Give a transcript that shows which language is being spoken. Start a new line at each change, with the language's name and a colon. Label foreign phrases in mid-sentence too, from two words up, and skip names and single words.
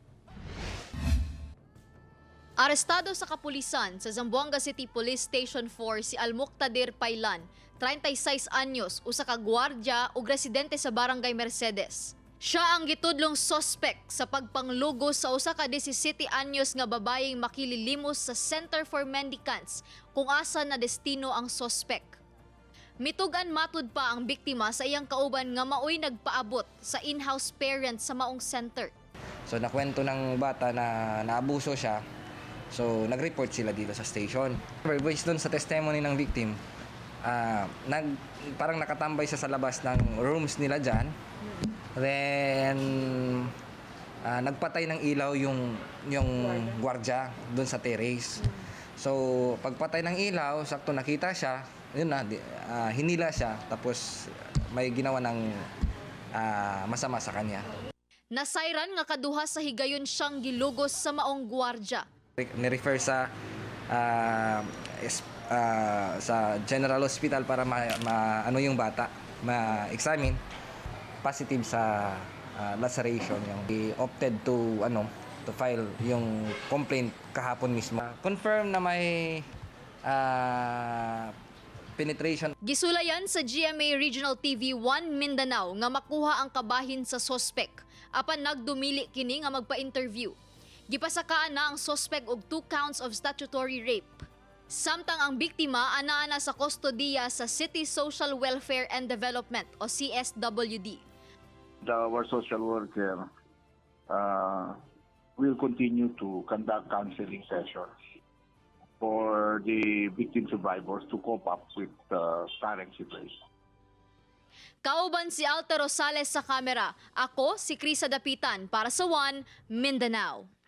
Cebuano: Arestado sa kapulisan sa Zamboanga City Police Station 4 si Almuqtadir Pailan, 36 anyos, usa ka gwardya ug residente sa Barangay Mercedes. Siya ang gitudlong sospek sa pagpanglugos sa usa ka 17 anyos nga babaeng makililimos sa Center for Mendicants kung asa na destino ang sospek. Mitugan matud pa ang biktima sa iyang kauban nga maoy nagpaabot sa
English: in-house parents
Cebuano: sa maong center.
Filipino: So nakwento ng bata na naabuso siya. So nag-report sila dito sa station. Based doon sa testimony ng victim, parang nakatambay siya sa labas ng rooms nila dyan. Then nagpatay ng ilaw yung gwardya doon sa terrace. So pagpatay ng ilaw, sakto nakita siya, yun na, hinila siya, tapos may ginawa ng masama sa kanya.
Cebuano: Nasayran nga kaduha sa higayon siyang gilugos sa maong gwardya.
Filipino: Ni-refer sa General Hospital para ano yung bata, ma-examine. Positive sa laceration.
English: He opted to file yung complaint
Filipino: kahapon mismo. Confirm na may penetration.
Cebuano: Gisulayan sa GMA Regional TV 1 Mindanao nga makuha ang kabahin sa sospek apan nagdumili kini nga magpa-interview. Gipasakaan na ang sospek og 2
English: counts of statutory rape.
Cebuano: Samtang ang biktima ana sa kustodiya sa City Social Welfare and Development o CSWD.
English: Our social worker will continue to conduct counseling sessions for the victim survivors to cope up with the current situation.
Cebuano: Kauban si Alta Rosales sa kamera. Ako si Krisa Dapitan para sa 1 Mindanao.